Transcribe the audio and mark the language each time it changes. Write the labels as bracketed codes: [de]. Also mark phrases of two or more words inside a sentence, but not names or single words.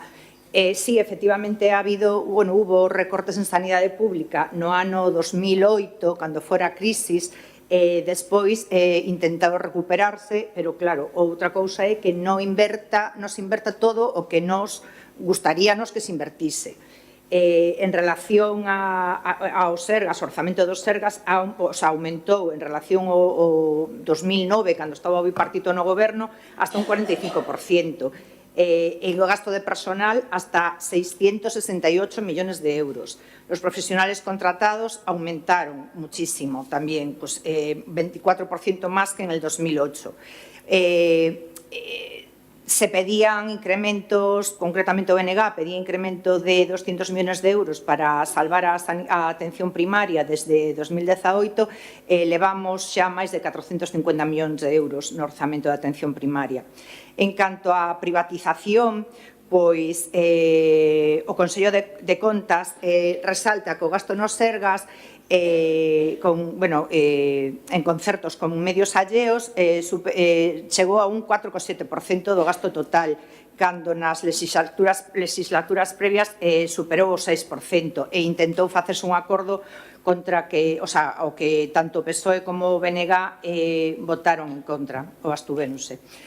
[gl] Sí, efectivamente hubo recortes en sanidade pública no ano 2008, cando fora a crisis, despois intentado recuperarse, pero claro, outra cousa é que nos inverta todo o que nos gustaríanos que se invertise. En relación aos Sergas, o orzamento dos Sergas aumentou en relación ao 2009, cando estaba o bipartito no goberno, hasta un 45%. E o gasto de personal [es] hasta 668 millones de euros. Los profesionales contratados aumentaron muchísimo también, pues 24% más que en el 2008. [gl] Se pedían incrementos, concretamente o BNG pedía incremento de 200 millones de euros para salvar a atención primaria desde 2018, levamos xa máis de 450 millóns de euros no orzamento de atención primaria. En canto á privatización, pois o Consello de Contas resalta que o gasto nos Sergas en concertos con medios alleos chegou a un 4,7% do gasto total, cando nas legislaturas previas superou o 6% e intentou facerse un acordo contra o que tanto o PSOE como o BNG votaron en contra, ou abstúvense.